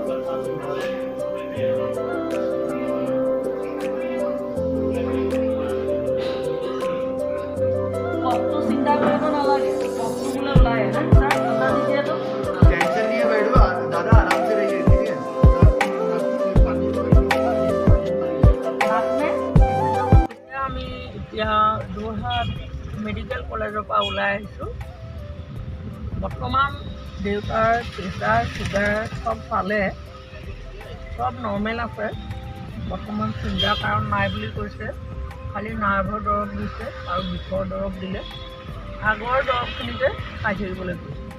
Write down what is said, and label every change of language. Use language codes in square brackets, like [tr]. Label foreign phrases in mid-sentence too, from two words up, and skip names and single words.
[as] কষ্টটো চিন্তা কৰিব নালাগে কষ্টটো বোলে ওলাই আহে ছাৰ কথা দিয়েতো [hi] टेंशन नहीं है बैठो दादा आराम से रहिए ठीक है [as] আমি এতিয়া যোৰহাট মেডিকেল কলেজৰ পৰা ওলাই আহিছোঁ বৰ্তমান দেউতাৰ প্ৰেছাৰ চুগাৰ চব পালে চব নৰ্মেল আছে বৰ্তমান চিন্তাৰ কাৰণ নাই বুলি কৈছে খালি নাৰ্ভৰ দৰৱ দিছে আৰু বিষৰ দৰৱ দিলে আগৰ দৰৱখিনিতে খাই থাকিবলৈ কৈছে